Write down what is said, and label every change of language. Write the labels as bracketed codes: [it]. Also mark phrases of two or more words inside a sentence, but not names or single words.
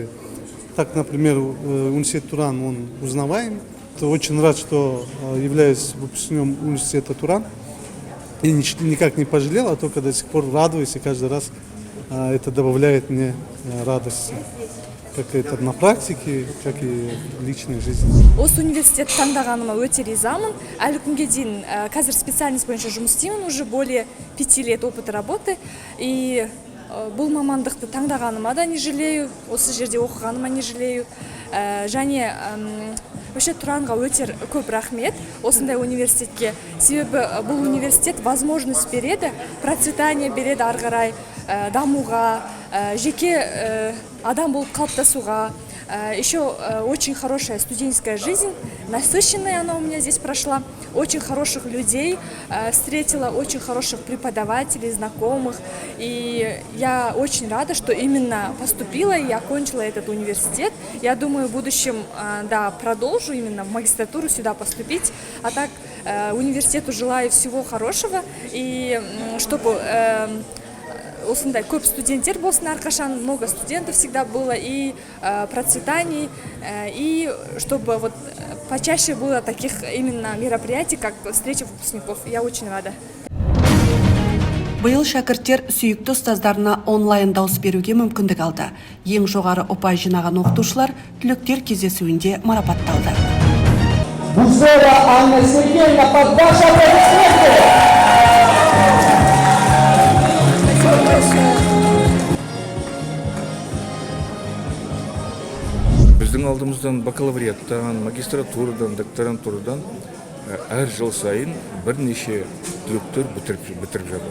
[ru] Так, например, университет Туран, он узнаваем. Очень рад, что являюсь выпускником университета Туран. И никак не пожалел, а только до сих пор радуюсь, и каждый раз это добавляет мне радости. Как это на практике, как и в личной жизни. [kk] Осы университет таңдағаныма өте ризамын. Әлі күнге дейін қазір специальность бойынша жұмыс істеймін, [ru] уже более 5 лет опыта работы. [kk] И бұл мамандықты таңдағаныма да [ru] не жалею, [kk] осы жерде оқығаныма [ru] не жалею. [kk] Және вообще Тұранға өте көп рахмет осындай университетке. Себебі бұл университет возможность береді, процветание береді ары қарай дамуға, жеке адам болып қалыптасуға. [ru] Еще очень хорошая студенческая жизнь, насыщенная она у меня здесь прошла. Очень хороших людей встретила, очень хороших преподавателей, знакомых. И я очень рада, что именно поступила и окончила этот университет. Я думаю, в будущем продолжу именно в магистратуру сюда поступить. А так университету желаю всего хорошего. И чтобы [kk] осындай көп студенттер болсын әрқашан, [ru] много студентов всегда было, и процветаний, и чтобы вот почаще было таких именно мероприятий, как встреча выпускников. Я очень рада. [kk] Биыл шәкірттер сүйікті ұстаздарына онлайн дауыс беруге мүмкіндік алды. Ең жоғары ұпай жинаған оқытушылар түлектер кездесуінде марапатталды. [ru] Бузова Анна Сергеевна, под ваши аплодисменты! [kk] Біздің алдымыздан бакалавриаттан, магистратурадан, докторантурадан әр жыл сайын бірнеше түлектер бітіріп жатыр.